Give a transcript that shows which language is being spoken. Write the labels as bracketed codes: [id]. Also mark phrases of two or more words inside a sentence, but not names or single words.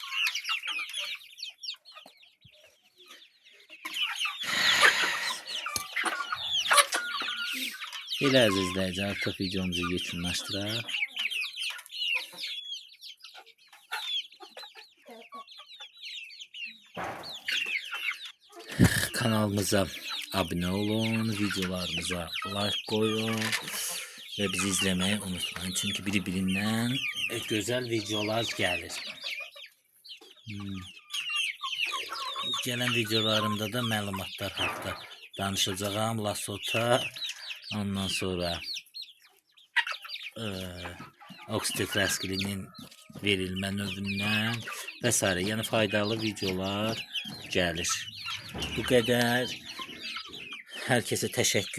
[az] Elə əzizləyici, artıq videomuzu yekunlaşdıraq. [tr] Kanalımıza abone olun, videolarımıza like koyun ve bizi izlemeyi unutmayın. Çünkü birbirinden güzel videolar gelir. [az] Gelen videolarımda da məlumatlar haqqında danışacağım. Lasota, ondan sonra oksitetraskilinin verilmə növündən və s. Yəni faydalı videolar gəlir. Bu qədər. Hər kəsə təşəkkürlər.